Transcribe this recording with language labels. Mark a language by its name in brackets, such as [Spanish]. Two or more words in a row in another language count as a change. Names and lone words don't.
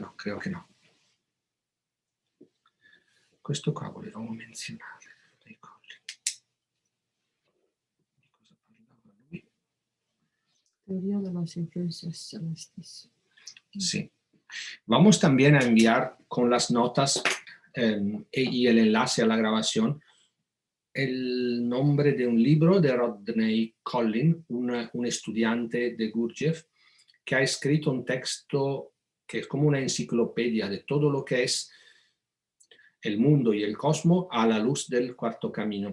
[Spanish] No, creo que no. [Italian] Questo qua volevamo menzionare. [Spanish] Teoría de las influencias celestes. Sí. Vamos también a enviar con las notas y el enlace a la grabación el nombre de un libro de Rodney Collin, un estudiante de Gurdjieff, que ha escrito un texto que es como una enciclopedia de todo lo que es el mundo y el cosmos a la luz del Cuarto Camino.